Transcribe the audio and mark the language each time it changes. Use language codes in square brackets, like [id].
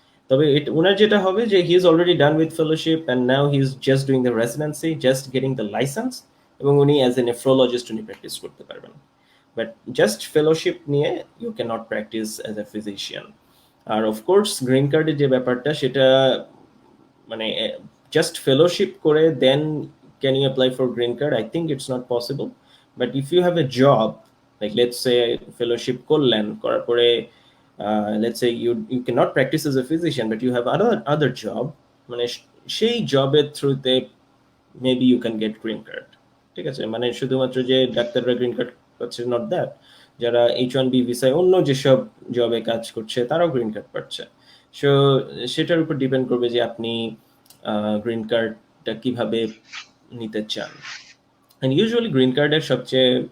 [bn] তবে ওনার যেটা হবে যে [en] He is already done with fellowship and now he is just doing the residency, just getting the license, এবং উনি as a nephrologist উনি practice করতে পারবেন। But just fellowship নিয়ে you can not practice as a physician. আর of course green কার্ডের [bn] যে ব্যাপারটা সেটা মানে [en] Just fellowship করে then can you apply for green card? I think it's not possible. But if you have a job, like let's say fellowship করলেন, করার পরে let's say you cannot practice as a physician, but you have other job, [bn] মানে সেই জবের থ্রুতে [en] maybe you can get green card. [bn] ঠিক আছে, মানে শুধুমাত্র যে ডাক্তাররা গ্রিন কার্ড পাচ্ছে [en] not that, [bn] যারা H1B ভিসায় অন্য যেসব জবে কাজ করছে তারাও গ্রিন কার্ড পাচ্ছে। সো সেটার উপর ডিপেন্ড করবে যে আপনি গ্রিন কার্ডটা কিভাবে নিতে চান। [en] and usually [bn] গ্রিন কার্ডের সবচেয়ে